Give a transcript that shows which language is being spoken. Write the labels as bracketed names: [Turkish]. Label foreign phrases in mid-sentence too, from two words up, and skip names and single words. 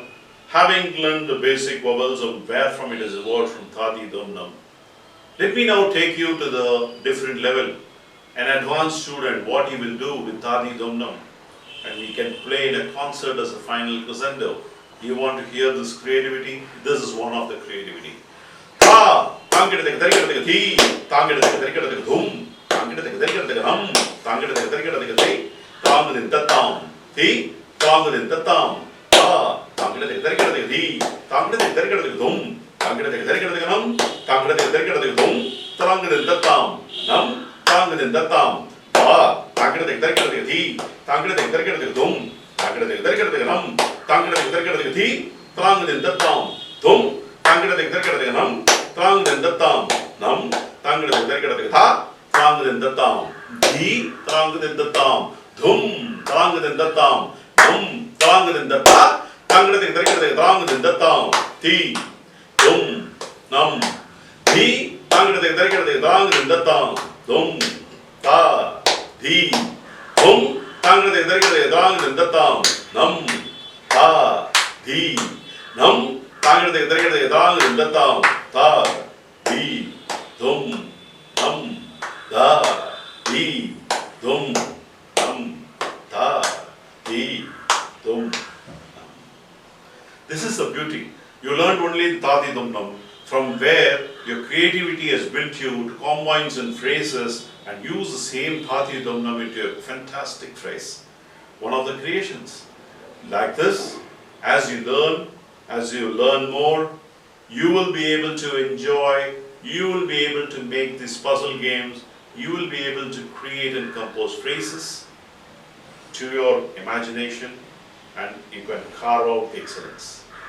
[English] Having learned the basic vowels of where from it has evolved from Thadi Dum Nam. Let me now take you to the different level. An advanced student, what he will do with Thadi Dum Nam. And we can play in a concert as a final crescendo. You want to hear this creativity? This is one of the creativity. Ta, tangida tarikada thi, tangida tarikada dhum, tangida tarikada hum, tangida tarikada thi, tangida tatam, thi, tangida tatam, ta, tangida tarikada thi, tangida tarikada dhum, tangida tarikada hum, tangida tarikada dhum, tangida tatam, nam, tangida tatam, ta, tangida tarikada thi, tangida tarikada dhum, tangida tarikada hum, tangida tarikada thi, tangida tatam, dhum, tangida tarikada nam, tangida tatam, nam, tangida tarikada tha, tangida tatam, di, tangida tatam, dhum, tangida tatam, dhum, tangida ta, tangida tarikada tangida tatam, ti, dhum, nam, di, tangida tarikada tangida tatam, dhum, ta, di, dhum, tangida tarikada tangida tatam, nam, ta, di, nam, tangida tarikada tangida tatam, ta, di, dhum, nam, da, di, dhum, nam, ta, di, dhum, nam. This is the beauty. You learned only Tadi Dum Nam, from where your creativity has built you to combines and phrases and use the same Tadi Dum Nam into a fantastic phrase. One of the creations. Like this, as you learn more, you will be able to enjoy, you will be able to make these puzzle games, you will be able to create and compose phrases to your imagination, and you can carve out excellence.